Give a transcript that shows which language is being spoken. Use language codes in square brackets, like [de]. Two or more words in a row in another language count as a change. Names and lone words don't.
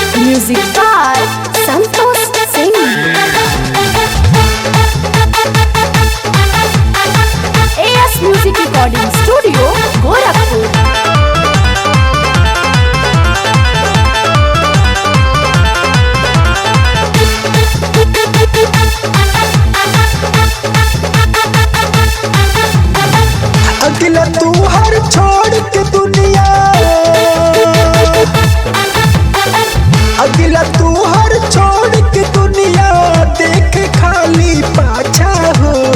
[en] Music by Santosh Singh. AS Music Recording Studio, Gorakhpur. [bho] अगला तू हर छोड़ के दुनिया, अगला तू हर छोड़ के दुनिया देख खाली पाछा हो।